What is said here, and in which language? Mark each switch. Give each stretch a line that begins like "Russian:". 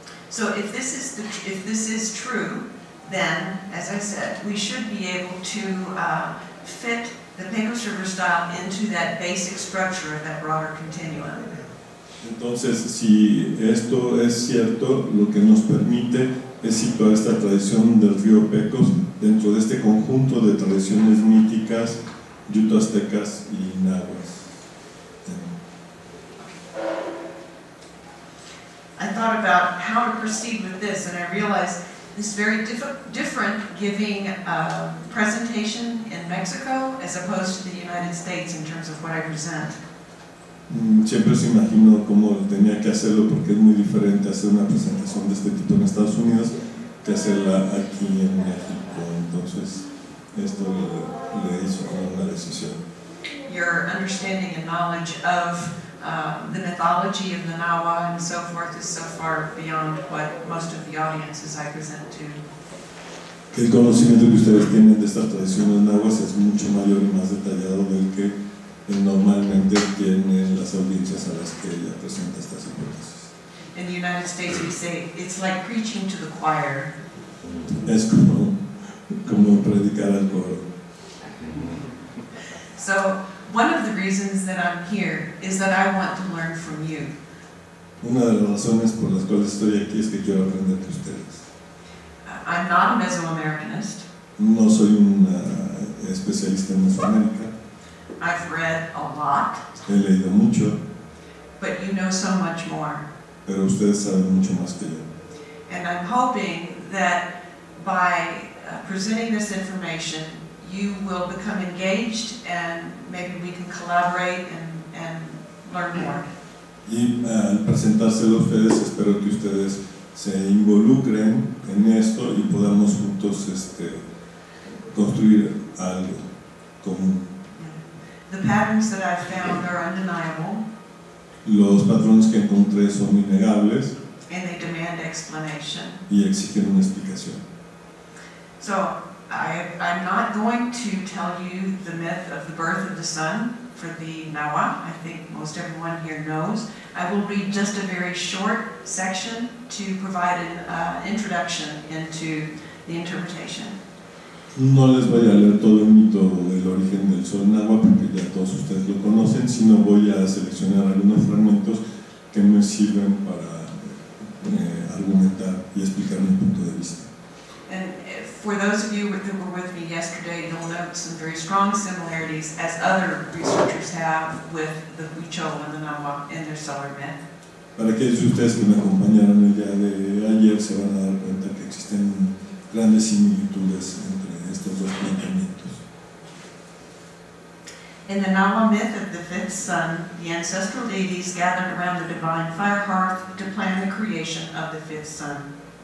English: So if this is true, then, as I said, we should be able to fit the Pecos River style into that basic structure of that broader continuum.
Spanish: Entonces, si esto es cierto, lo que nos permite es situar esta tradición del río Pecos dentro de este conjunto de tradiciones míticas yuto-aztecas y nahuas.
English: I thought about how to proceed with this, and I realized this is very different giving a presentation in Mexico as opposed to the United States in terms of what I present.
Spanish: Siempre se imaginó cómo tenía que hacerlo, porque es muy diferente hacer una presentación de este tipo en Estados Unidos que hacerla aquí en México. Entonces, esto le hizo como una decisión.
English: Your understanding and knowledge of the mythology of the Nahua and so forth is so far beyond what most of the audiences I present to.
Spanish: El conocimiento que ustedes tienen de estas tradiciones nahuas es mucho mayor y más detallado del que normalmente tienen las audiencias a las que ella presenta estas hipótesis.
English: In the United States we say it's like preaching to the choir.
Spanish: Es como predicar al coro.
English: So one of the reasons that I'm here is that I want to learn from you.
Spanish: Una de las razones por las cuales estoy aquí es que quiero aprender de ustedes.
English: I'm not a Mesoamericanist.
Spanish: No soy un especialista en Mesoamérica.
English: I've read a lot.
Spanish: He leído mucho.
English: But you know so much more.
Spanish: Pero ustedes saben mucho más que yo.
English: And I'm hoping that by presenting this information, you will become engaged and maybe we can collaborate and learn more.
Spanish: Y al presentárselo a ustedes, espero que ustedes se involucren en esto y podamos juntos construir algo común.
English: The patterns that I've found are undeniable.
Spanish: Los patrones que encontré son innegables.
English: And they demand explanation.
Spanish: Y exigen una explicación.
English: So I'm not going to tell you the myth of the birth of the sun for the Nahua. I think most everyone here knows. I will read just a very short section to provide an introduction into the interpretation.
Spanish: No les voy a leer todo el mito del origen del sol náhuatl porque ya todos ustedes lo conocen, sino voy a seleccionar algunos fragmentos que me sirven para argumentar y explicar mi punto de vista.
English: And for those of you that were with me yesterday, you'll note some very strong similarities, as other researchers have, with the Huichol and the Nahua in their solar myth.
Spanish: Para aquellos de ustedes que me acompañaron el día de ayer se van a dar cuenta que existen grandes similitudes entre estos dos planteamientos.
English: In the Nahua myth of the fifth sun, the ancestral deities gathered around the divine fire hearth to plan the creation of the fifth sun.